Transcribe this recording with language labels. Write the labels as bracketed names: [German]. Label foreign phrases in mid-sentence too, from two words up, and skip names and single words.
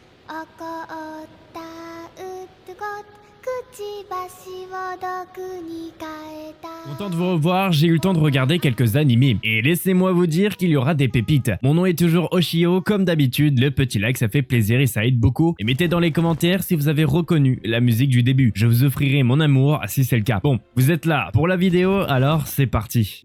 [Japanese] 怒ったうつごくちばしを毒に変えた。 [French] Content de vous revoir, j'ai eu le temps de regarder quelques animés. Et laissez-moi vous dire qu'il y aura des pépites. Mon nom est toujours Oshio, comme d'habitude, le petit like ça fait plaisir et ça aide beaucoup. Et mettez dans les commentaires si vous avez reconnu la musique du début. Je vous offrirai mon amour si c'est le cas. Bon, vous êtes là pour la vidéo, alors c'est parti.